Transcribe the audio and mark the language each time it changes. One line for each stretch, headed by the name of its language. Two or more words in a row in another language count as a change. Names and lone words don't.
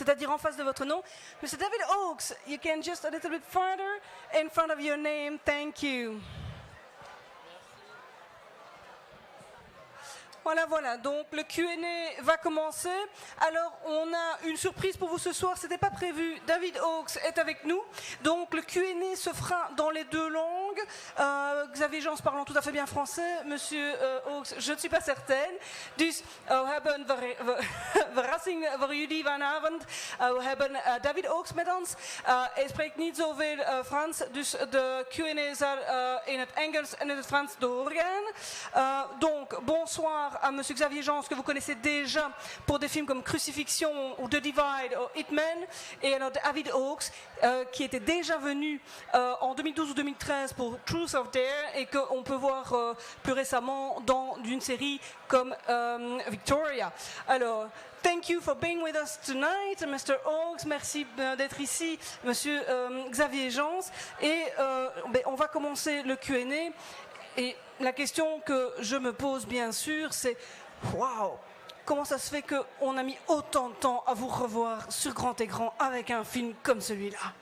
French: c'est-à-dire en face de votre nom.
English: Mr. David Oakes, you can just a little bit farther in front of your name. Thank you.
French: Voilà, donc le Q&A va commencer. Alors, on a une surprise pour vous ce soir, c'était pas prévu. David Oakes est avec nous. Donc, le Q&A se fera dans les deux langues. Xavier Jans parlant tout à fait bien français. Monsieur Oakes, je ne suis pas certaine.
Dutch: Dus, we hebben verrassing voor jullie vanavond. We hebben David Oakes met ons. Hij spreekt niet zoveel Frans, dus de Q&A zal in het Engels en in het Frans doorgaan.
French: Donc, bonsoir à Monsieur Xavier Jans, que vous connaissez déjà pour des films comme Crucifixion ou The Divide ou Hitman, et alors David Oakes, qui était déjà venu en 2012 ou 2013 pour Truth or Dare, et qu'on peut voir plus récemment dans une série comme Victoria. Alors,
English: thank you for being with us tonight, Mr. Oakes.
French: Merci d'être ici, Monsieur Xavier Jans. Et on va commencer le Q&A. Et la question que je me pose, bien sûr, c'est waouh, comment ça se fait qu'on a mis autant de temps à vous revoir sur grand écran avec un film comme celui-là?